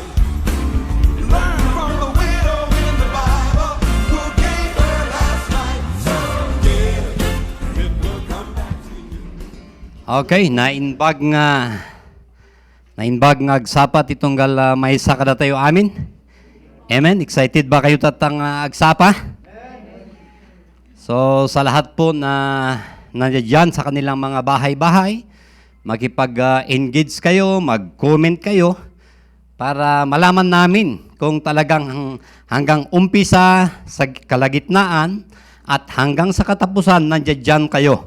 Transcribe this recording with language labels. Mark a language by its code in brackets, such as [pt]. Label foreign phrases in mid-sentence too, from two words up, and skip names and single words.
[en] Learn from the widow in the Bible who gave her last night. So give, and it will come back to you. [ilo] Okay, nainbag nga agsapat itunggal may sakada tayo amin. Amen. Excited ba kayo tatang agsapa? [tl] So sa lahat po na nandiyan sa kanilang mga bahay-bahay, makipag-engage kayo, mag-comment kayo para malaman namin kung talagang hanggang umpisa sa kalagitnaan at hanggang sa katapusan nandiyan kayo.